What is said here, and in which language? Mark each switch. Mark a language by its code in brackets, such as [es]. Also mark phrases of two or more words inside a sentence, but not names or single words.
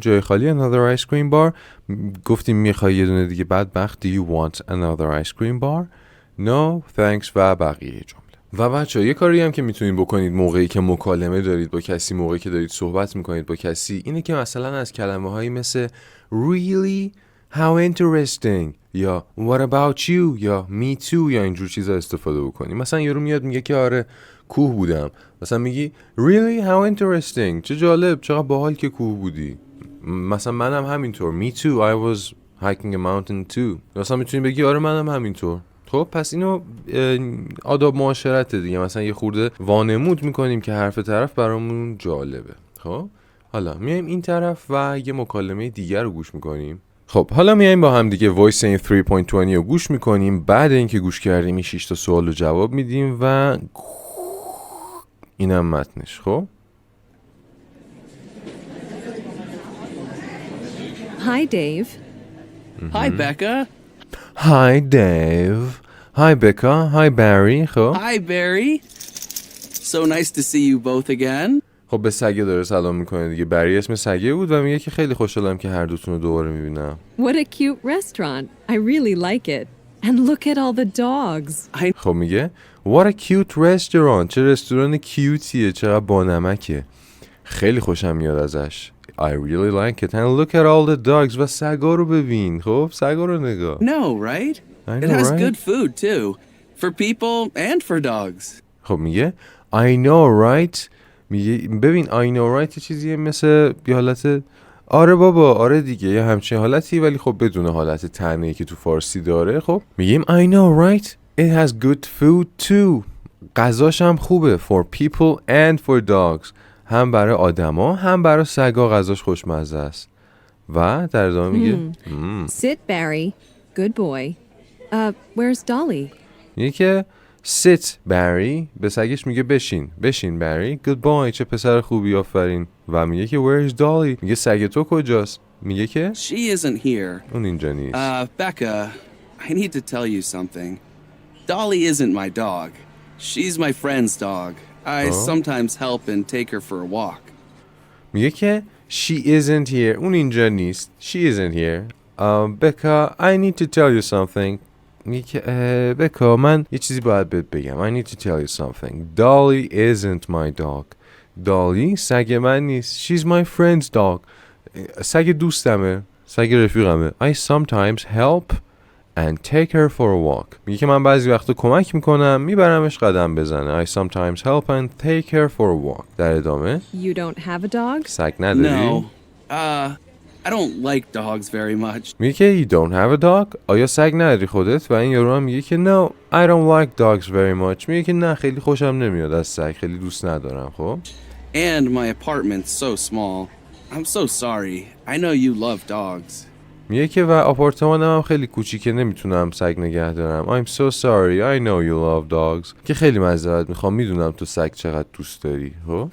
[fa] جای خالی [en] another ice cream bar. [fa] گفتیم میخوای یه دونه دیگه بدبخت. [en] Do you want another ice cream bar؟ No, thanks [fa] و بقیه جمله. و بچه‌ها یه کاری هم که میتونید بکنید موقعی که مکالمه دارید با کسی، موقعی که دارید صحبت میکنید با کسی، اینه که مثلا از کلمه‌هایی مثل [en] really how interesting [fa] یا [en] what about you [fa] یا [en] me too [fa] یا اینجور چیزا استفاده بکنی. مثلا یارو میاد میگه که آره کوه بودم، مثلا میگی [en] really how interesting، [fa] چه جالب، چقدر باحال که کوه بودی. مثلا منم همینطور [en] me too I was hiking a mountain too. [fa] مثلا میتونی بگی آره منم همینطور. خب پس اینو آداب معاشرت دیگه، مثلا یه خورده وانمود میکنیم که حرف طرف برامون جالبه. خب حالا میایم این طرف و یه مکالمه دیگر رو گوش میکنیم. خب حالا میایم با هم دیگه وایس این 3.20 رو گوش میکنیم. بعد اینکه گوش کردیم این 6 تا سوال رو جواب میدیم و اینم متنش. خب [en] Hi, Dave. Hi, Becca. Hi Dave. Hi Becca. Hi Barry. خب Hi, Barry. So nice to see you both again. [fa] خب به سگه داره سلام میکنه دیگه. بری اسم سگه بود و میگه که خیلی خوشحالم که هر دوتون رو دوباره میبینم. [en] What a cute restaurant. I really like it. And look at all the dogs. [fa] خب میگه [en] What a cute restaurant. [fa] چه رستوران کیوتیه، چقدر بانمکه. خیلی خوشم میاد ازش. [en] I really like it. And look at all the dogs. [fa] و سگا رو ببین. خب سگا رو نگاه. [en] No, right? I know, It has right? good food too. For people and for dogs. [fa] خب میگه [en] I know right. [fa] میگه ببین [en] I know right [fa] چیزیه مثل یه حالت آره بابا، آره دیگه، یه همچین حالتی، ولی خب بدون حالت طعنه‌ای که تو فارسی داره. خب میگیم [en] I know right it has good food too. [fa] غذاش هم خوبه [en] for people and for dogs. [fa] هم برای آدما هم برای سگا غذاش خوشمزه است. و در ادامه میگه [en] Sit, Barry. Good boy. Where's Dolly? [fa] میگه که [en] sit Barry، [fa] به سگش میگه بشین Barry. [en] Good boy، [fa] چه پسر خوبی، آفرین. و میگه که [en] where's Dolly، [fa] میگه سگ تو کجاست؟ میگه که [en] She isn't here. اون اینجا نیست. Becca, I need to tell you something. Dolly isn't my dog. She's my friend's dog. I sometimes help and take her for a walk. [fa] میگه که [en] she isn't here، [fa] اون اینجا نیست. [en] She isn't here. Becca, I need to tell you something. [fa] میگه که بکا، من یه چیزی باید بهت بگم. [en] I need to tell you something. Dolly isn't my dog. Dolly [fa] سگ من نیست. [en] She's my friend's dog. [fa] سگ دوستمه، سگ رفیقمه. [en] I sometimes help and take her for a walk. [fa] میگه که من بعضی وقتا کمک میکنم، میبرمش قدم بزنه. [en] I sometimes help and take her for a walk. [fa] در ادامه [en] You don't have a dog? [fa] سگ نداری؟ [en] No. I don't like dogs very much. [fa] میگه که [en] you don't have a dog. [fa] آیا سگ نداری خودت؟ و این یارو هم میگه که [en] no, I don't like dogs very much. [fa] میگه که نه، خیلی خوشم نمیاد از سگ، خیلی دوست ندارم. خب [en] And my apartment's so small. I'm so sorry. I know you love dogs. [fa] میگه که و آپارتمانم هم خیلی کوچیکه، نمیتونم سگ نگه دارم. [en] I'm so sorry. I know you love dogs. [fa] که خیلی معذرت میخوام، میدونم تو سگ چقدر دوست داری. خب